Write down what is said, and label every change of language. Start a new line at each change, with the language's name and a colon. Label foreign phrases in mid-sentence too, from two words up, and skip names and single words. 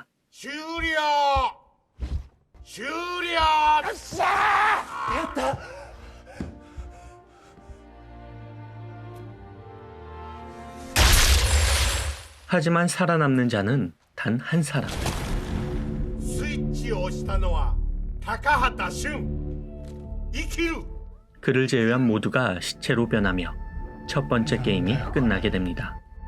Japanese: 終了。終了。よっしゃー。やった。
Korean: 하지만 살아남는 자는 단 한 사람.
Japanese: スイッチを押したのは高畑俊生きる
Korean: 그를 제외한 모두가 시체로 변하며 첫 번째 게임이 끝나게 됩니다.